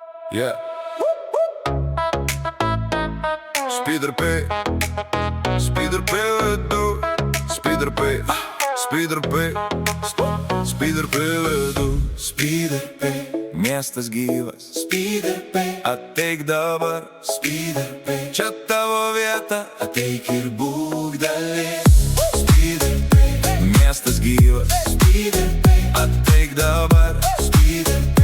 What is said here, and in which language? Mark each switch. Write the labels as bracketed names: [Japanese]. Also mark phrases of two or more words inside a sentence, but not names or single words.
[English] Yeah. [Lithuanian] Speeder P, Speeder P, du, Speeder P, Speeder P, Speeder P, du, Speeder P. Miestas gyvas, Speeder P, ateik dabar, Speeder P. Čia tavo vieta, ateik ir būk dalis, Speeder P. Miestas gyvas, Speeder P, ateik dabar, Speeder P.